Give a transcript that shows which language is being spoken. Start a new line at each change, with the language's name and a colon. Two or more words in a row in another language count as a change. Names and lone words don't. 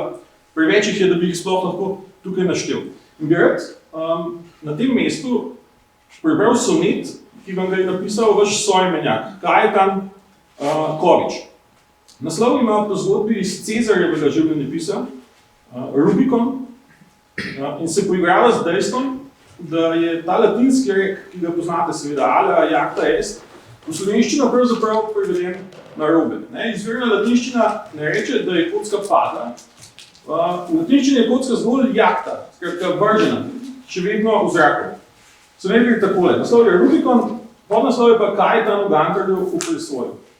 Slovenian: Preveč jih je, da bi jih sploh lahko tukaj naštel. In bi rad na tem mestu prebral sonet, ki vam ga je napisal vaš soimenjak, Kajetan Kovič. Naslov ima po zgodbi iz Cezarjevega življenjepisa, Rubikon, in se poigrava z dejstvom, da je ta latinski rek, ki ga poznate seveda,
Latin: alea jacta est,
Slovenian: v slovenščino pravzaprav preveden narobe. Izvirna latinščina ne reče, da je kocka padla, v latinščini je kocka zgolj jacta, skratka vržena, še vedno v zraku. Sonet gre takole, naslov je Rubikon, podnaslov je pa Kajetan v Gantarju v presvoju.